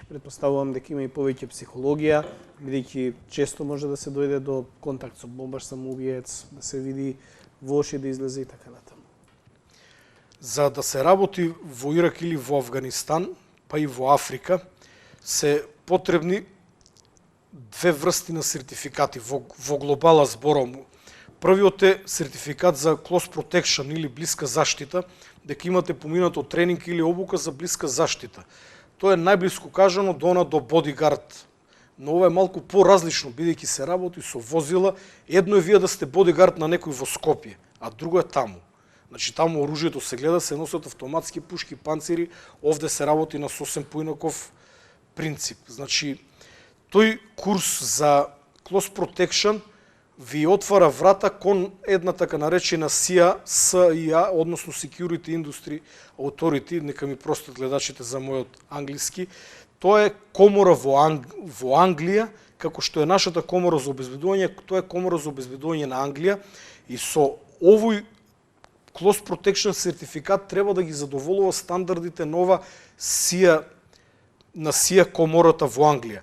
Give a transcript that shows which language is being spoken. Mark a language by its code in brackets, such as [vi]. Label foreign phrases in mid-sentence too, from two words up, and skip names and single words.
[mk] Претпоставувам дека има и повеќе психологија, бидејќи често може да се дојде до контакт со бомбаш самоубиец, да се види во очи да излезе и така натаму. За да се работи во Ирак или во Авганистан, па и во Африка, се потребни две врсти на сертификати во глобала зборам. Првиот е сертификат за [en] close protection [mk] или блиска заштита, дека имате поминато тренинг или обука за блиска заштита. Тоа е најблиску кажано до бодигард. Но ова е малку поразлично, бидејќи се работи со возила. Едно е вие да сте бодигард на некој во Скопје, а друго е таму. Значи таму оружјето се гледа, се носат автоматски пушки, панцири, овде се работи на сосем поинаков принцип. Значи тој курс за [en] close protection [mk] ви отвара врата кон една така наречена SIA, односно Security Industry Authority, нека ми простат гледачите за мојот англиски. Тоа е комора во Англија, како што е нашата комора за обезбедување, тоа е комора за обезбедување на Англија и со овој [en] Close Protection [mk] сертификат треба да ги задоволува стандардите на SIA комората во Англија.